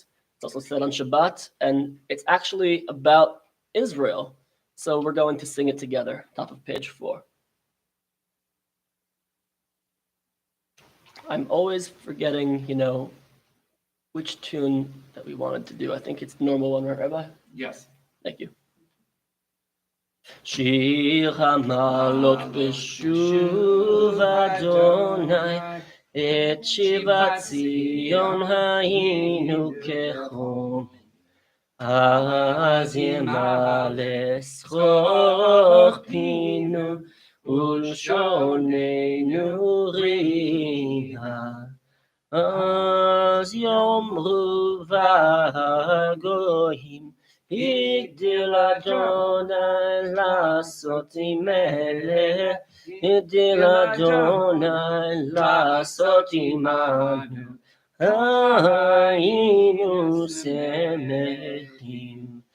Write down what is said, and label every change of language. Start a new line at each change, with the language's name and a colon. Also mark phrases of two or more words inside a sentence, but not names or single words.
English: It's also said on Shabbat, and it's actually about Israel. So we're going to sing it together, top of page 4. I'm always forgetting, which tune that we wanted to do. I think it's the normal one, right, Rabbi? Yes. Thank you.
Hebrew: שיר המעלות בשוב אדוני, את שיבת ציון היינו כחולמים. אז ימלא שחוק פינו, ולשוננו רינה. אז יאמרו וגויים, הגדיל אדוני לעשות עמנו, הגדיל אדוני לעשות עמנו, היינו שמחים.